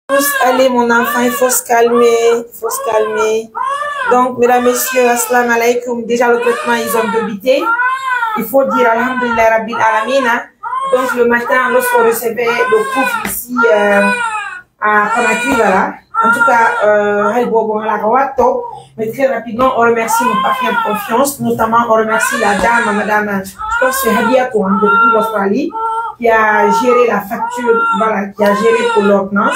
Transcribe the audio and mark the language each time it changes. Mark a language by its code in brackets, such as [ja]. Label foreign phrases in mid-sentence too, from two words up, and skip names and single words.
[fr] aller, mon enfant, il faut se calmer. Il faut se calmer. Donc, mesdames, messieurs, [ar] السلام عليكم. [fr] Déjà, le traitement, ils ont débité. Il faut dire [ar] الحمد لله رب العالمين. [fr] Donc, le matin, lorsqu'on recevait le couple ici à Conakry, voilà. En tout cas, mais très rapidement, on remercie nos partenaires de confiance, notamment on remercie la dame, madame, je pense que c'est Hadia Kouan depuis l'Australie, qui a géré la facture, voilà, qui a géré pour l'ordonnance.